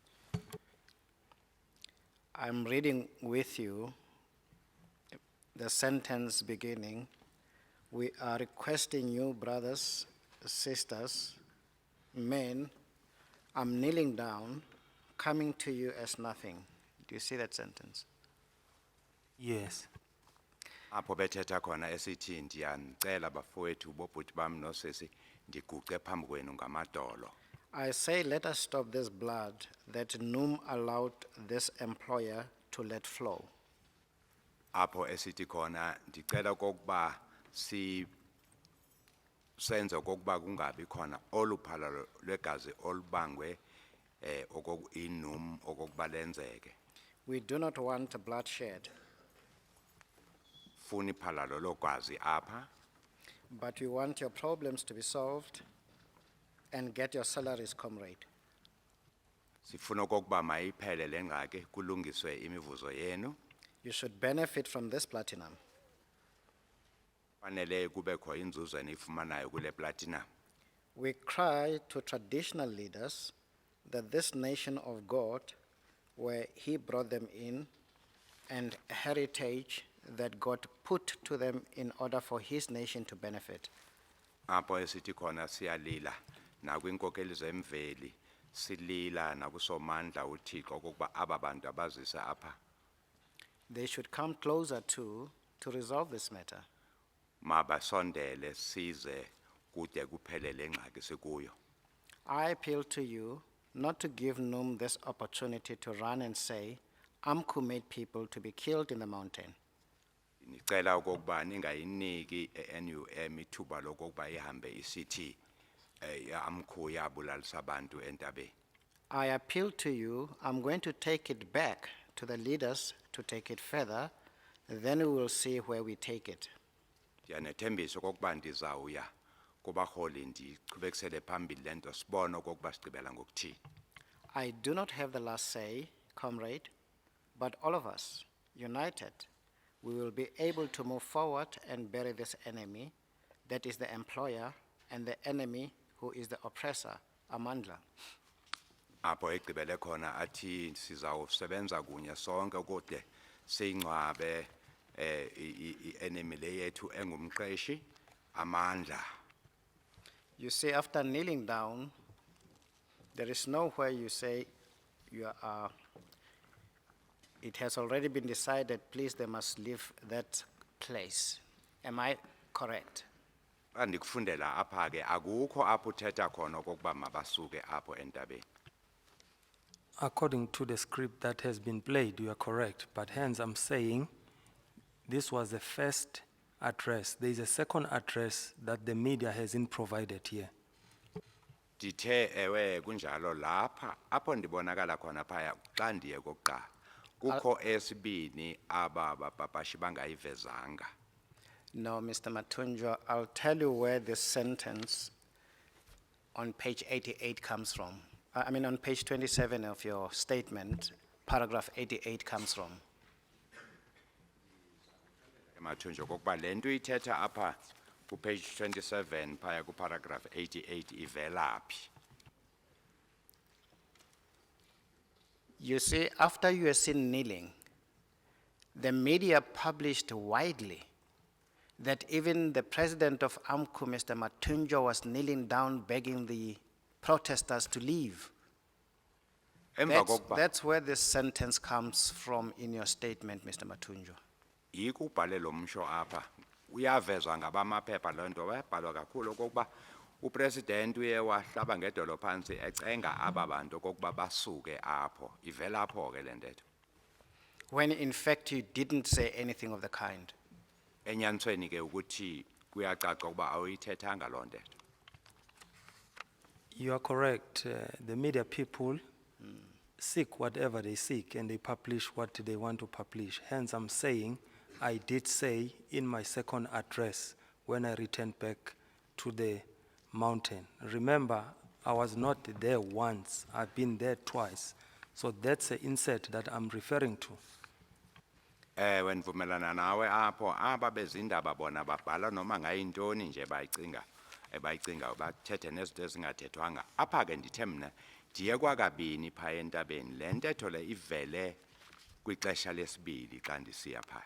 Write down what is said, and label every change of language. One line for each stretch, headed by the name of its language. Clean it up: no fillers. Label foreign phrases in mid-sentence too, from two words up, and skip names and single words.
English: I'm reading with you the sentence beginning, "We are requesting you, brothers, sisters, men, I'm kneeling down, coming to you as nothing." Do you see that sentence? Yes.
Xhosa: apho bethetha khona esithi ndiyanicela bafowethu bobhuti bam nosisi ndiguqe phambi kwenu ngamadolo.
English: I say, let us stop this blood that Noom allowed this employer to let flow.
Xhosa: Apho esithi khona ndicela okokuba senze okokuba kungabi khona oluphalalo lwegazi olubangwe inum okokuba lenzeke.
English: We do not want bloodshed,
Xhosa: Funi phalalo logazi apha,
English: but we want your problems to be solved and get your salaries, comrade.
Xhosa: sifuna okokuba mayiphele le ngxaki kulungiswe imivuzo yenu.
English: You should benefit from this platinum.
Xhosa: Fanele kubekho inzuzo enifumanayo kule platinum.
English: We cry to traditional leaders that this nation of God, where He brought them in, and heritage that God put to them in order for His nation to benefit.
Xhosa: Apho esithi khona siyalila nakwinkokeli zemveli silila nakusomandla uThixo okokuba aba bantu abazise apha
English: They should come closer to resolve this matter.
Xhosa: mabasondele size kude kuphele le ngxaki sikuyo.
English: I appeal to you not to give Noom this opportunity to run and say, AMCU made people to be killed in the mountain.
Xhosa: Nicela okokuba ningayiniki eNUM ithuba lokokuba ihambe isithi AMCU yabulalisa abantu entabeni.
English: I appeal to you, I'm going to take it back to the leaders to take it further, then we will see where we take it.
Xhosa: Ndiyanethembisa okokuba ndizawuya kubaholi ndiqhubekisele phambili lento sibone okokuba sigqibela ngokuthini.
English: I do not have the last say, comrade, but all of us, united, we will be able to move forward and bury this enemy, that is the employer, and the enemy, who is the oppressor,
Xhosa: Amandla. apho egqibele khona athi sizawusebenza kunye sonke kude singcwabe i-enemy le yethu engumqeshi amandla.
English: You see, after kneeling down, there is nowhere you say you are, it has already been decided, please, they must leave that place. Am I correct?
Xhosa: Xa ndikufundela apha ke akukho apho uthetha khona okokuba mabasuke apho entabeni.
English: According to the script that has been played, you are correct. But hence, I'm saying this was the first address. There is a second address that the media hasn't provided here.
Xhosa: Ndithe ewe kunjalo lapha apho ndibonakala khona phaya xa ndiye kokuqala kukho esibini aba bapapashi bangayivezanga.
English: No, Mr. Mathunjwa, I'll tell you where this sentence on page 88 comes from. I mean, on page 27 of your statement, paragraph 88 comes from.
Xhosa: Mathunjwa kokuba le nto ithetha apha ku page 27 phaya ku paragraph 88 ivela phi.
English: You see, after you were seen kneeling, the media published widely that even the president of AMCU, Mr. Mathunjwa, was kneeling down begging the protesters to leave. That's where this sentence comes from in your statement, Mr. Mathunjwa.
Xhosa: Ikubhale lo msho apha uyavezwa ngabamaphepha le nto wayibhalwa kakhulu okokuba upresident uye wahlaba ngedolo phansi ecenga aba bantu okokuba basuke apho ivela apho ke le ntetho.
English: When in fact you didn't say anything of the kind.
Xhosa: Enyanisweni ke ukuthi kuyacaca ukuba awuyithethanga loo ntetho.
English: You are correct. The media people seek whatever they seek and they publish what they want to publish. Hence, I'm saying I did say in my second address when I returned back to the mountain. Remember, I was not there once. I've been there twice. So that's the insert that I'm referring to.
Xhosa: When ndivumelana nawe apho aba bezindaba bona babhala noma ngayintoni nje bayicinga bathethe nezinto ezingathethwanga apha ke ndithe mna ndiye kwakabini phaya entabeni le ntetho le ivele kwixesha lesibili xa ndisiya phaya.